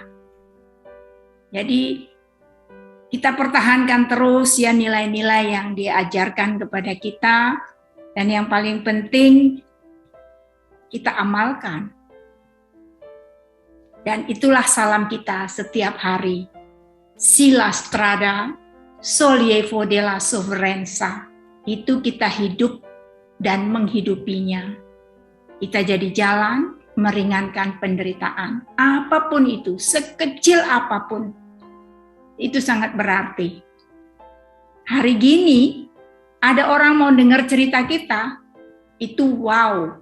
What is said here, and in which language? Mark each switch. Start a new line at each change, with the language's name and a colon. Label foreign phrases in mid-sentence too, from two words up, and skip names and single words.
Indonesian: Jadi kita pertahankan terus ya nilai-nilai yang diajarkan kepada kita, dan yang paling penting kita amalkan. Dan itulah salam kita setiap hari.
Italian: Sila strada, solievo della sofferenza.
Indonesian: Itu kita hidup dan menghidupinya. Kita jadi jalan meringankan penderitaan. Apapun itu, sekecil apapun, itu sangat berarti. Hari gini, ada orang mau dengar cerita kita, itu wow.